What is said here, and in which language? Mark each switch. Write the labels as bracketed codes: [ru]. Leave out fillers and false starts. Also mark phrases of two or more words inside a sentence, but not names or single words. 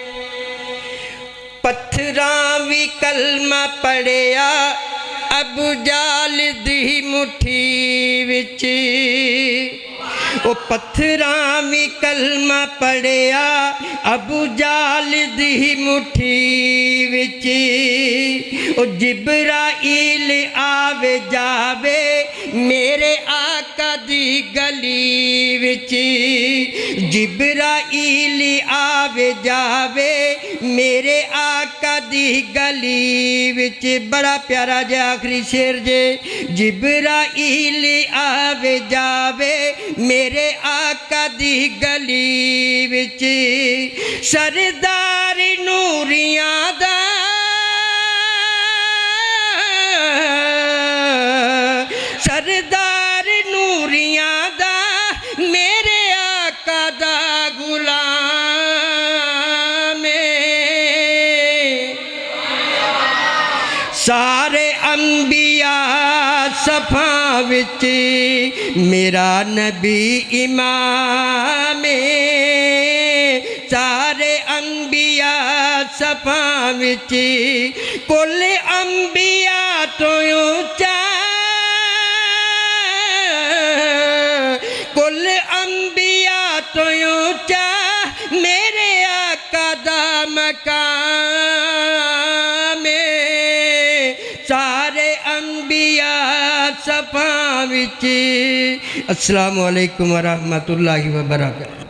[pa] پتھراں وی کلمہ پڑھیا ابو جال دی مٹھی وچ، او پتھراں وی کلمہ پڑھیا ابو جال دی مٹھی وچ او جبرائیل آوے جاوے میرے آقا دی گلی وچ جبرائیل آوے جاوے میرے آقا دی گلی وچ بڑا پیارا جے آخری شیر جے جبرائیل آوے جاوے میرے آقا دی گلی وچ سردار نوریاں دا سردار نوریاں دا میرے آقا دا غلام سارے انبیاء صفاں وچ میرا نبی امام سارے انبیاء صفاں وچ کل انبیاء تو اونچا کل انبیاء تو اونچا میرے آقا دا مقام سارے انبیاء صفاں وچ۔ [ar] السلام علیکم ورحمۃ اللہ وبرکاتہ۔